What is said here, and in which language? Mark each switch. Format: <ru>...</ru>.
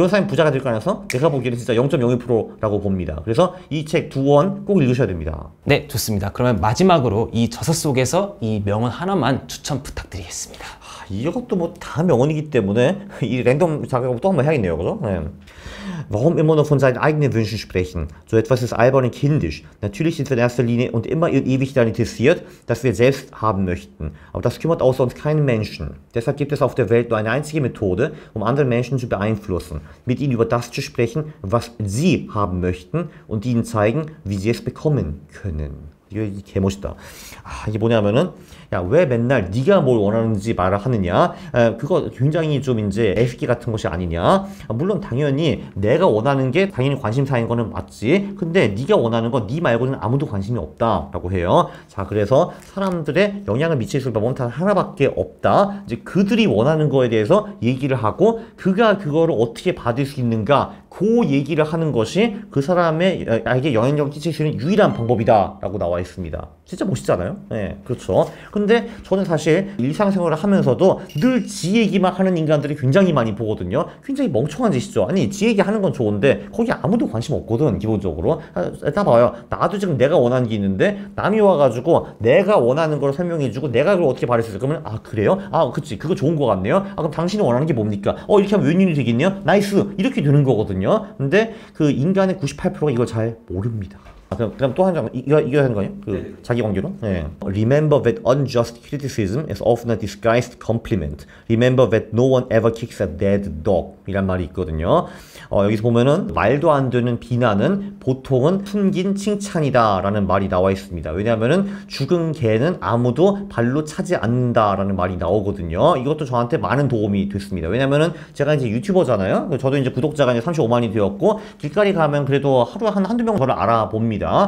<ko>그런 사람이 부자가 될 가능성 내가 보기에는 진짜 0.01%라고 봅니다. 그래서 이 책 두 권 꼭 읽으셔야 됩니다. 네, 좋습니다. 그러면 마지막으로 이 저서 속에서 이 명언 하나만 추천 부탁드리겠습니다. 이것도 뭐 다 명언이기 때문에 이 랜덤 작업을 또 한번 해야겠네요. 그죠? 네.</ko> <de>Warum immer nur von seinen eigenen Wünschen sprechen? So etwas ist albern und kindisch. Natürlich ist in erster Linie und immer und ewig daran interessiert, dass wir selbst haben möchten. Aber das kümmert außer uns keinen Menschen. Deshalb gibt es auf der Welt nur eine einzige Methode, um andere Menschen zu beeinflussen. Mit ihnen über das zu sprechen, was sie haben möchten und ihnen zeigen, wie sie es bekommen können.</de> <ko>이게 개멋있다. 이게 뭐냐면은 야, 왜 맨날 네가 뭘 원하는지 말을 하느냐? 그거 굉장히 좀 이제 애스기 같은 것이 아니냐? 물론 당연히 내가 원하는 게 당연히 관심사인 거는 맞지. 근데 네가 원하는 건 네 말고는 아무도 관심이 없다라고 해요. 자, 그래서 사람들의 영향을 미칠 수 있는 방법은 단 하나밖에 없다. 이제 그들이 원하는 거에 대해서 얘기를 하고 그가 그거를 어떻게 받을 수 있는가? 그 얘기를 하는 것이 그 사람에게 영향력을 끼칠 수 있는 유일한 방법이다라고 나와 있습니다. 진짜 멋있잖아요? 네, 그렇죠. 근데 저는 사실 일상생활을 하면서도 늘 지 얘기만 하는 인간들이 굉장히 많이 보거든요. 굉장히 멍청한 짓이죠. 아니, 지 얘기하는 건 좋은데 거기 아무도 관심 없거든, 기본적으로. 다 봐요. 나도 지금 내가 원하는 게 있는데 남이 와가지고 내가 원하는 걸 설명해주고 내가 그걸 어떻게 바를 수 있어요? 그러면 그래요? 그치, 그거 좋은 거 같네요. 그럼 당신이 원하는 게 뭡니까? 이렇게 하면 웬일이 되겠네요? 나이스! 이렇게 되는 거거든요. 근데 그 인간의 98%가 이걸 잘 모릅니다. 그럼 또 한 장 이거 하는 거예요? 그 자기 관계로? 네.</ko> <en>Remember that unjust criticism is often a disguised compliment. Remember that no one ever kicks a dead dog.</en> <ko>이란 말이 있거든요. 여기서 보면은 말도 안 되는 비난은 보통은 숨긴 칭찬이다라는 말이 나와 있습니다. 왜냐하면은 죽은 개는 아무도 발로 차지 않는다라는 말이 나오거든요. 이것도 저한테 많은 도움이 됐습니다. 왜냐면은 제가 이제 유튜버잖아요. 저도 이제 구독자가 이제 35만이 되었고 길거리 가면 그래도 하루 한두 명 저를 알아봅니다.</ko>